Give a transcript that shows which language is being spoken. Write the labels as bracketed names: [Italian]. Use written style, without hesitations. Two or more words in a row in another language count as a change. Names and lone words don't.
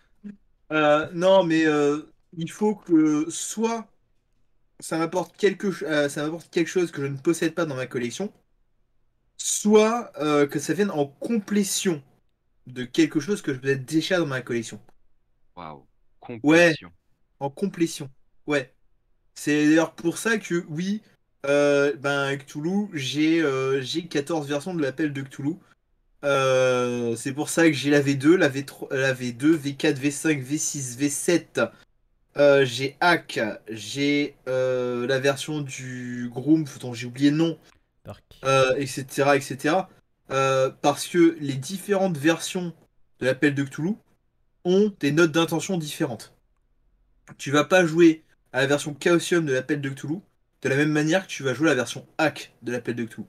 [French] Non, mais il faut que soit ça m'apporte quelque chose que je ne possède pas dans ma collection, soit que ça vienne en complétion de quelque chose que je possède déjà dans ma collection. Waouh, Ouais, complétion. en complétion. Ouais. C'est d'ailleurs pour ça que oui, ben Cthulhu, j'ai 14 versions de l'appel de Cthulhu. C'est pour ça que j'ai la V2, la V3, la V2, V4, V5, V6, V7. J'ai Hack, j'ai la version du Groom, dont j'ai oublié le nom, Dark. etc., etc. Parce que les différentes versions de l'appel de Cthulhu ont des notes d'intention différentes. Tu vas pas jouer à la version Chaosium de l'appel de Cthulhu de la même manière que tu vas jouer à la version Hack de l'appel de Cthulhu.